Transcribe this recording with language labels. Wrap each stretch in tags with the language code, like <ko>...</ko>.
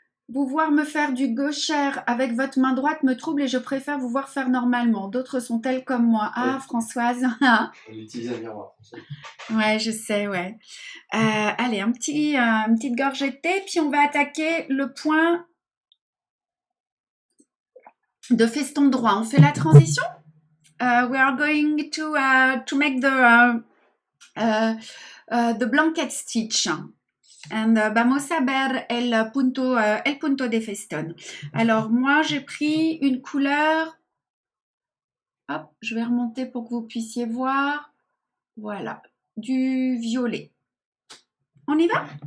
<fr>Vous voir me faire du gauchère avec votre main droite me trouble et je préfère vous voir faire normalement. D'autres sont-elles comme moi? Ah, Françoise. On utilise un miroir. Ouais, je sais, ouais. Allez, une petite gorgée de thé, puis on va attaquer le point de feston droit. On fait la transition?</fr> <en>We are going to make the blanket stitch.</en> <es>And vamos a ver el punto de festón.</es> <fr>Alors, moi, j'ai pris une couleur. Hop, je vais remonter pour que vous puissiez voir. Voilà, du violet. On y va?</fr>